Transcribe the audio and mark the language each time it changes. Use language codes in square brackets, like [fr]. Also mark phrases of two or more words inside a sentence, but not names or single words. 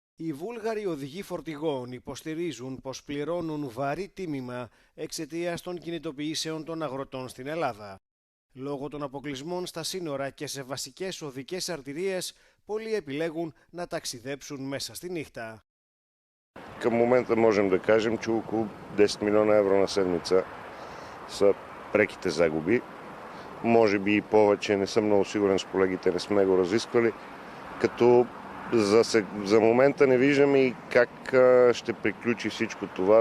[el] Οι Βούλγαροι οδηγοί φορτηγών υποστηρίζουν πως πληρώνουν βαρύ τίμημα εξαιτίας των κινητοποιήσεων των αγροτών στην Ελλάδα. Λόγω των αποκλεισμών στα σύνορα και σε βασικές οδικές αρτηρίες, πολλοί επιλέγουν να ταξιδέψουν μέσα στη νύχτα. [bg] Към момента можем да кажем, че около 10 милиона евро на седмица са преките загуби. Може би и повече, не съм много сигурен с колегите, не сме го разисквали. Като за момента не виждаме и как ще приключи всичко това.